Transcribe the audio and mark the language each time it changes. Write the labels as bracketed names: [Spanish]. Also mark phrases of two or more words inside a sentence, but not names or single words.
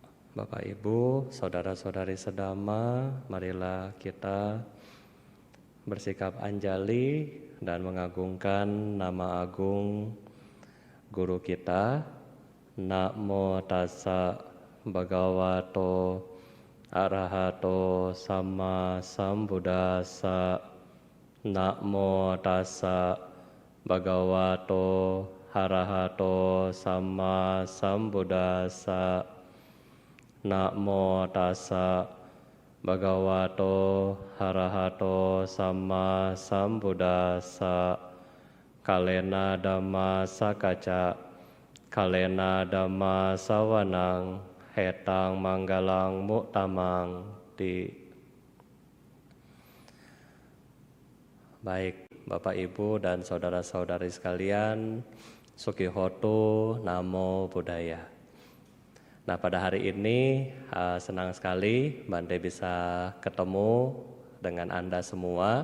[Indonesian] Bapak Ibu, saudara-saudari sedama, marilah kita bersikap anjali dan mengagungkan nama agung guru kita. [Pali] Namo tassa bhagavato arahato sama sambuddhassa. Namo tassa bhagavato arahato sama sambuddhassa. Namo tassa bhagavato arahato sama sambuddhassa. Kalena dhamma sakacca, kalena dhamma sawanang, hetang manggalang muktamang di. [Indonesian] Baik, Bapak Ibu dan saudara-saudari sekalian, [Pali] Sukihoto Namo Buddhaya. [Indonesian] Nah, pada hari ini senang sekali Bante bisa ketemu dengan Anda semua.